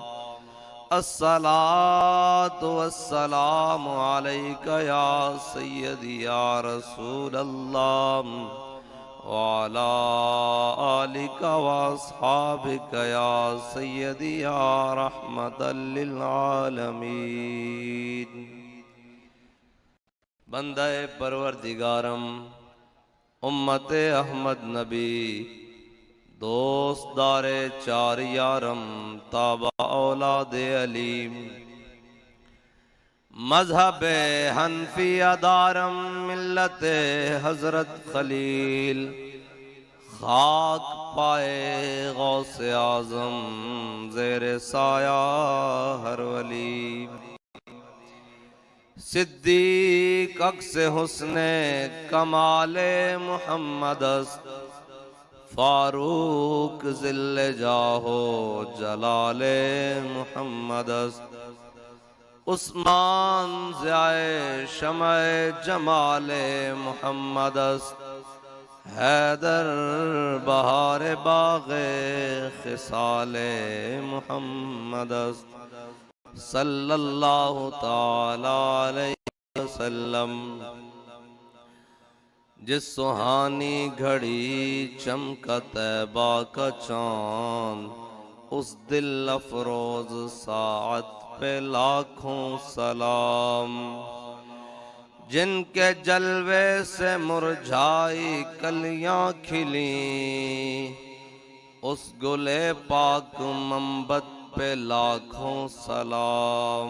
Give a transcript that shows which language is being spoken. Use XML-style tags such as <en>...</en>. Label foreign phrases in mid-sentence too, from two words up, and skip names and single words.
<ar>الصلاة والسلام عليك يا سيدي يا رسول الله وعلى آلك وأصحابك يا سيدي يا رحمة</ar> <fa>للعالمين بندہ پروردگارم امت احمد نبی دوست دار چار یارم تابع اولاد علیم مذہب حنفیہ دارم ملت حضرت خلیل خاک پائے غوث اعظم زیر سایہ ہر ولی صدیق عکس حسن کمال محمد است فاروق ذل جاہو جلال محمد است عثمان ضیاء شمع جمال محمد است حیدر بہار باغ خصال محمد است</fa> <ar>صلی اللہ تعالی علیہ وسلم</ar> <ur>جس سہانی گھڑی چمکا طیبہ کا چاند اس دل افروز ساعت پہ لاکھوں سلام جن کے جلوے سے مرجھائی کلیاں کھلیں اس گلے پاک منبت پہ لاکھوں سلام۔</ur>